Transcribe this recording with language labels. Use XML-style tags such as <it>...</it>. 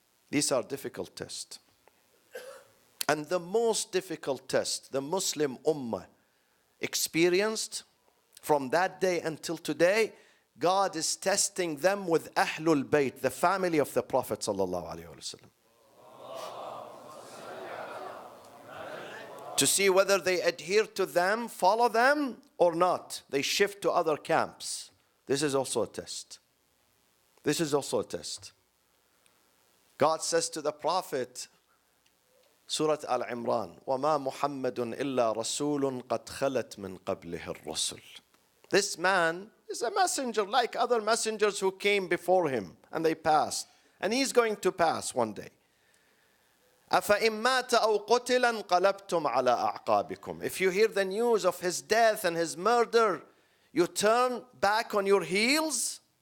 <en>These are difficult tests. And the most difficult test the Muslim Ummah experienced from that day until today, God is testing them with Ahlul Bayt, the family of the Prophet sallallahu alaihi wasallam, to see whether they adhere to them, follow them, or not. They shift to other camps. This is also a test. This is also a test. God says to the Prophet, Surah Al-Imran,</en> <ar>وَمَا مُحَمَّدٌ إِلَّا رَسُولٌ قَدْ خَلَتْ مِنْ قَبْلِهِ الرُّسُلُ.</ar> <en>This man is a messenger like other messengers who came before him and they passed. And he's going to pass one day.</en> <ar>أَفَإِن مَّاتَ أَوْ قُتِلَ انقَلَبْتُمْ عَلَىٰ أَعْقَابِكُمْ.</ar> <en>If you hear the news of his death and his murder, you turn back on your heels.</en>